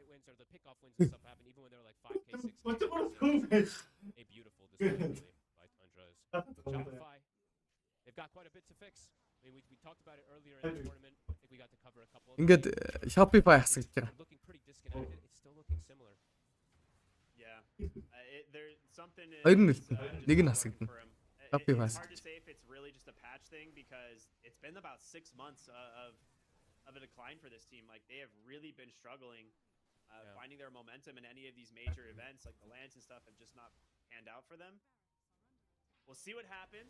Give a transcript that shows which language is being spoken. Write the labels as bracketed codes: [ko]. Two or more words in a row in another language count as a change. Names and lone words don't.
[mn] Ингээд Shopify хасаж байгаа. Хоёр нь үлдэн. Нэг нь хасагдана. Shopify. [en] It's been about 6 months of a decline for this team. Like they have really been struggling finding their momentum in any of these major events, like the lands and stuff have just not panned out for them. We'll see what happens.